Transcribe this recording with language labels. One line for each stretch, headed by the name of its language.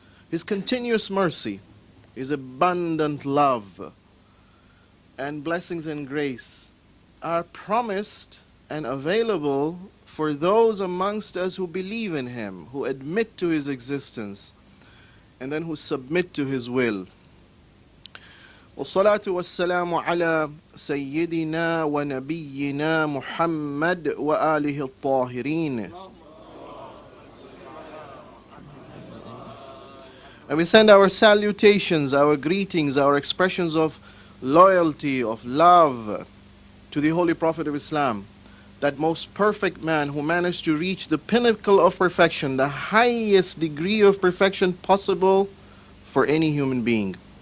English: His continuous mercy, His abundant love, and blessings and grace are promised and available for those amongst us who believe in Him, who admit to His existence, and then who submit to His will.
Arabic: والصلاة والسلام على سيدنا ونبينا محمد وآله الطاهرين.
English: And we send our salutations, our greetings, our expressions of loyalty, of love to the Holy Prophet of Islam, that most perfect man who managed to reach the pinnacle of perfection, the highest degree of perfection possible for any human being.